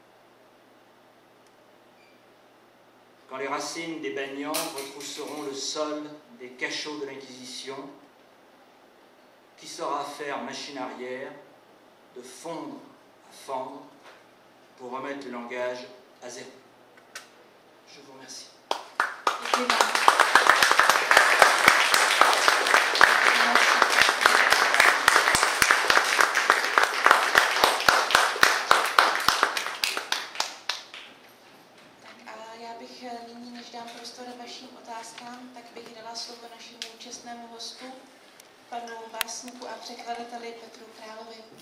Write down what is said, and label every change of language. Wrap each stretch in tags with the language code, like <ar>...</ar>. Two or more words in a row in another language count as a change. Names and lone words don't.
<fr>Quand les racines des banians retrousseront le sol des cachots de l'Inquisition, qui saura faire machine arrière, de fondre à fendre, pour remettre le langage à zéro. Je vous remercie.</fr> <cs>Nyní, než dám prostor vašim otázkám, tak bych dala slovo našemu účastnému hostu, panu básníku a překladateli Petru Královi.</cs>